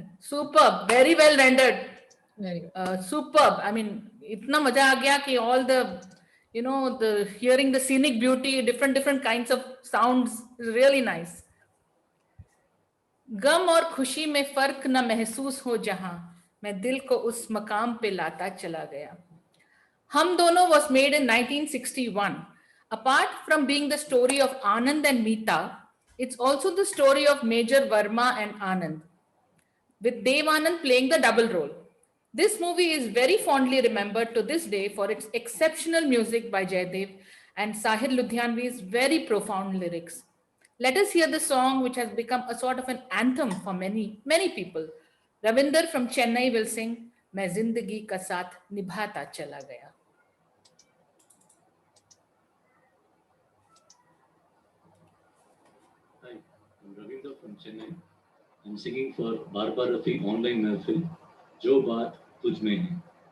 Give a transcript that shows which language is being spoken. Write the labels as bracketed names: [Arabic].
[English] superb, very well rendered. Very good. Superb. I mean, [Hindi] इतना मजा आ गया कि [English] all the hearing the scenic beauty, different kinds of sounds is really nice. [Hindi] गम और खुशी में फर्क न महसूस हो जहां, मैं दिल को उस मकाम पे लाता चला गया. [English] Hum Dono was made in 1961. Apart from being the story of Anand and Meeta, it's also the story of Major Verma and Anand, with Dev Anand playing the double role. This movie is very fondly remembered to this day for its exceptional music by Jaydev and Sahir Ludhianvi's very profound lyrics. Let us hear the song which has become a sort of an anthem for many people. Ravinder from Chennai will sing, "मैं जिंदगी का साथ निभाता चला गया." Hi, I'm Ravindra from Chennai. I'm singing for Barbar Rafi online महफिल जो बात तुझ में है.